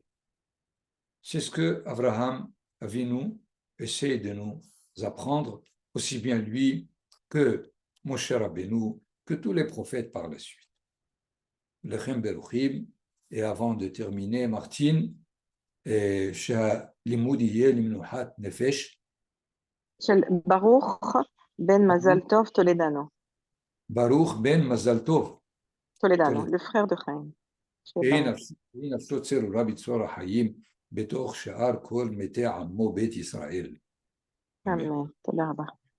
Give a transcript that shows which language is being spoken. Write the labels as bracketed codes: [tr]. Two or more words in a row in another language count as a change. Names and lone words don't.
[fr] C'est ce que Abraham Avinu essaie de nous apprendre, aussi bien lui que Moshe Rabbeinu, que tous les prophètes par la suite. [he] לחם ברוכים, [fr] et avant de terminer, Martine, [he] שהלימוד יהיה למנוחת נפש. של ברוך בן מזל טוב טולדנו. ברוך בן מזל טוב. טולדנו, [fr] le frère de Chaim. [he] שהיא נפשו צרורה בצרור החיים בתוך שאר כל מתי עמו בית ישראל. אמן. תודה רבה.